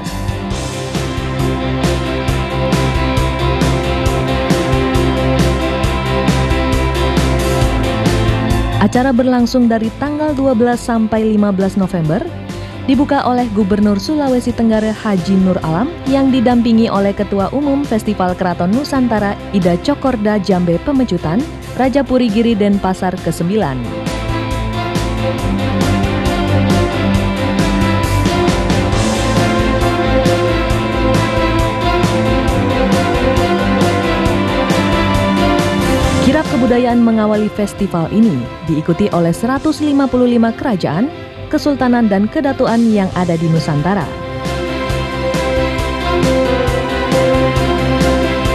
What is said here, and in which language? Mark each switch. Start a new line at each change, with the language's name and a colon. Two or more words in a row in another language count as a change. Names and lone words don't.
Indonesian: Acara berlangsung dari tanggal 12 sampai 15 November, dibuka oleh Gubernur Sulawesi Tenggara Haji Nur Alam yang didampingi oleh Ketua Umum Festival Keraton Nusantara Ida Cokorda Jambe Pemecutan, Raja Puri Giri Denpasar ke-9. Kirap kebudayaan mengawali festival ini diikuti oleh 155 kerajaan, kesultanan dan kedatuan yang ada di Nusantara.